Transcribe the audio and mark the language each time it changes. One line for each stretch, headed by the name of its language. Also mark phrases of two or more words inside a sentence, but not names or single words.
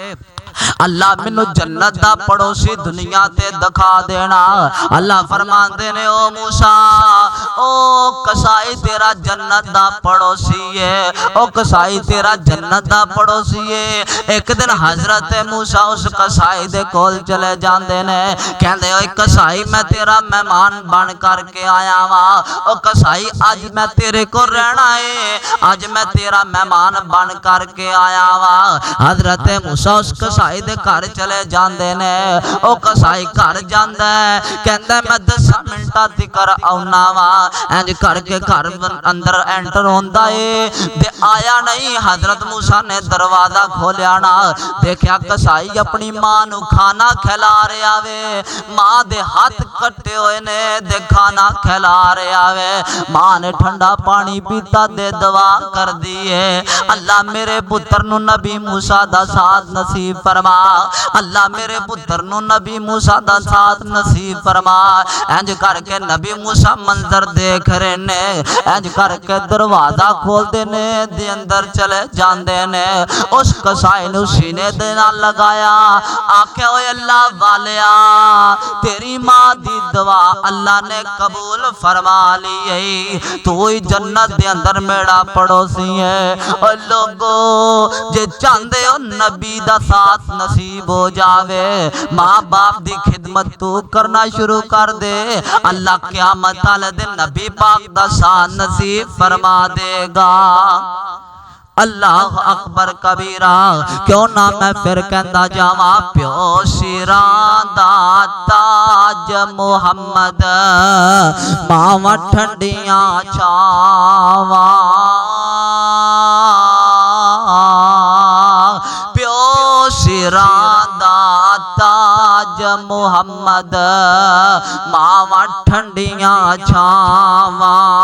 Punjabi: اللہ منو جنت دا پڑوسی دنیا تے دکھا دینا اللہ فرماندے نے او موسیٰ او کسائی تیرا جنت دا پڑوسی ہے او کسائی تیرا جنت دا پڑوسی ہے ایک دن حضرت موسیٰ اس کسائی دے کول چلے جاندے نے کہندے اوے کسائی میں تیرا مہمان بن کر کے آیا وا او کسائی آج میں تیرے کو رہنا ہے آج میں تیرا مہمان بن کر کے آیا وا حضرت موسیٰ اس کسائی دے گھر چلے جاندے نے او کسائی گھر جاندا ہے کہندا میں 10 منٹاں تکر آونا وا انج کر کے گھر اندر انٹر ہوندا ہے تے آیا نہیں حضرت موسیٰ نے دروازہ کھولیا نا دیکھیا کسائی اپنی ماں نو کھانا کھلا رہا وے ماں دے ہاتھ کٹے ہوئے نے دے کھانا کھلا رہا وے ماں نے ٹھنڈا پانی پیتا دے دعا کر دیے اللہ میرے پتر نو نبی موسیٰ دا ساتھ نصیب فرما اللہ میرے پتر نو نبی موسیٰ دا ساتھ نصیب فرما انج کر کے نبی موسیٰ منظر دیکھ رہے نے انج کر کے دروازہ کھول دینے دے اندر چلے جاندے نے اس کسائی نو سینے دے نال لگایا آکھے اوے اللہ والیا تیری ماں دی دعا اللہ نے قبول فرما لی ہے تو ہی جنت دے اندر میرا پڑوسی ہے اور لوگو جے چاندے ہو نبی دا ساتھ نصیب ہو جاوے ماں باپ دی خدمت تو کرنا شروع کر دے اللہ قیامت والے دن نبی پاک دا ساتھ نصیب فرما دے گا
Arabic: اللہ اکبر کبیرہ
Punjabi: کیوں نہ میں پھر کہندا جاواں پیو سیراں دا تاج محمد ماواں ٹھنڈیاں چھاواں پیو سیراں دا تاج محمد ماواں ٹھنڈیاں چھاواں